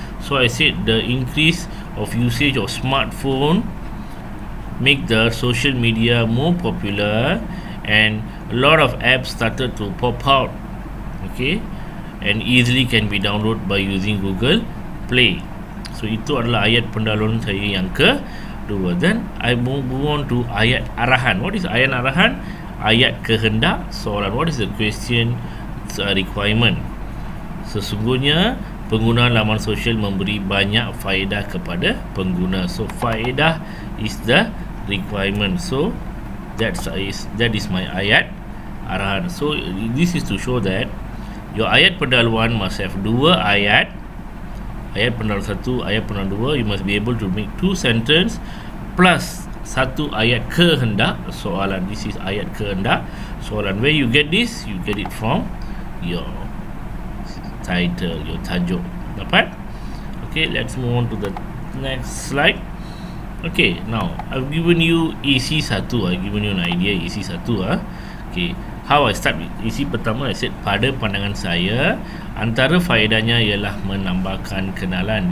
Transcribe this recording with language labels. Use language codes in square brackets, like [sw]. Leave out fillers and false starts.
[en] So I said, the increase of usage of smartphone make the social media more popular and a lot of apps started to pop out, okay, and easily can be downloaded by using Google Play. [ms] So itu adalah ayat pendahuluan saya yang kedua. [en] Then I move on to ayat arahan. What is ayat arahan? [ms] Ayat kehendak soalan. [en] What is the question requirement? [ms] Sesungguhnya penggunaan laman sosial memberi banyak faedah kepada pengguna. [en] So faedah is the requirement. So that is my ayat arahan. So this is to show that your ayat pendahuluan must have 2 ayat. Ayat pendahuluan 1, ayat pendahuluan 2. You must be able to make 2 sentence plus 1 ayat kehendak soalan. This is ayat kehendak soalan. Where you get this? You get it from your title, your tajuk. Dapat? Okay, let's move on to the next slide. Okay, now I've given you EC1. I've given you an idea EC1. Okay, how I start with [ms] isi pertama, [en] I said [ms] pada pandangan saya antara faedahnya ialah menambahkan kenalan.